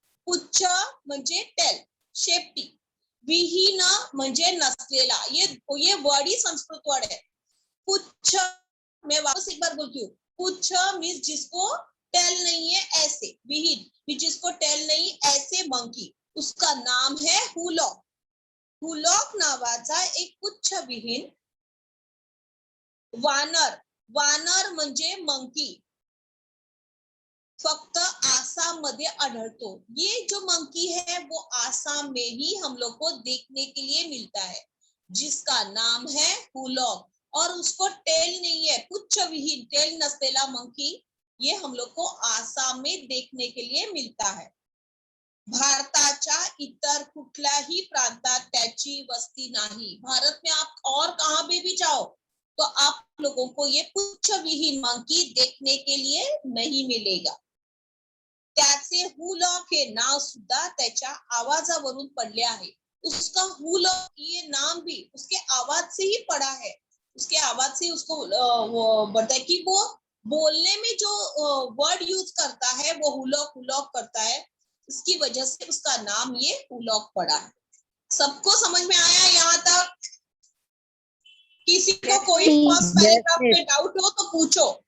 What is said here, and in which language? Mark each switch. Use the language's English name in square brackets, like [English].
[Marathi] पुच्छ म्हणजे टेल, शेपटी। विहीन म्हणजे नसलेला, [Hindi] ये वर्ड ही संस्कृत वर्ड है। पुच्छ, मैं वापस एक बार बोलती हूँ, पुच्छ मीन्स जिसको टेल नहीं है ऐसे, विहीन जिसको टेल नहीं ऐसे मंकी, उसका नाम है हुलॉक। [Marathi] हुलॉक नावाचा एक पुच्छ विहीन वानर, वानर म्हणजे मंकी, फक्त आसाम मध्ये आढळतो। [Hindi] ये जो मंकी है वो आसाम में ही हम लोग को देखने के लिए मिलता है, जिसका नाम है हुलॉक। और उसको टेल नहीं है, पुच्छ विहीन [Marathi] टेल नसलेला मंकी, [Hindi] ये हम लोग को आसाम में देखने के लिए मिलता है। [Marathi] भारताच्या इतर कुठल्याही प्रांतात त्याची वस्ती नाही। [Hindi] भारत में आप और कहाँ पे भी जाओ तो आप लोगों को ये पुच्छ विहीन मंकी देखने के लिए नहीं मिलेगा। [Marathi] त्याचे हुलॉक हे नाव सुद्धा त्याच्या आवाजावरून पडले आहे। [Hindi] उसका हुलॉक ये नाम भी उसके आवाज से ही पड़ा है, उसके आवाज से उसको वो बढ़ता है कि वो बोलने में जो वर्ड यूज करता है वो हुलॉक हुलॉक करता है, इसकी वजह से उसका नाम ये हुलॉक पड़ा है। सबको समझ में आया यहाँ तक? किसी को कोई फर्स्ट पैराग्राफ में डाउट हो तो पूछो।